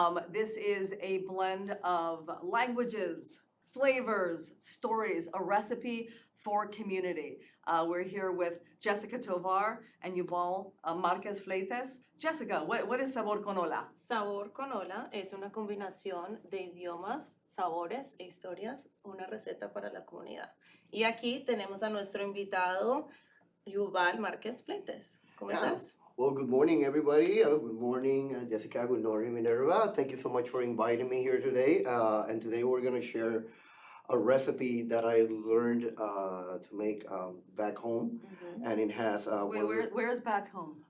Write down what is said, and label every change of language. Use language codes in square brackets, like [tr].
[en] This is a blend of languages, flavors, stories, a recipe for community. We're here with Jessica Tovar and Yubal Márquez Fleites. Jessica, what is Sabor con OLA? [es] Sabor con Ola es una combinación de idiomas, sabores e historias, una receta para la comunidad. Y aquí tenemos a nuestro invitado, Yubal Márquez Fleites. ¿Cómo estás? [en] Well, good morning, everybody. Good morning, Jessica. Good morning, Minerva. Thank you so much for inviting me here today. And today we're going to share a recipe that I learned to make back home. Mm-hmm. And it has... Where's back home?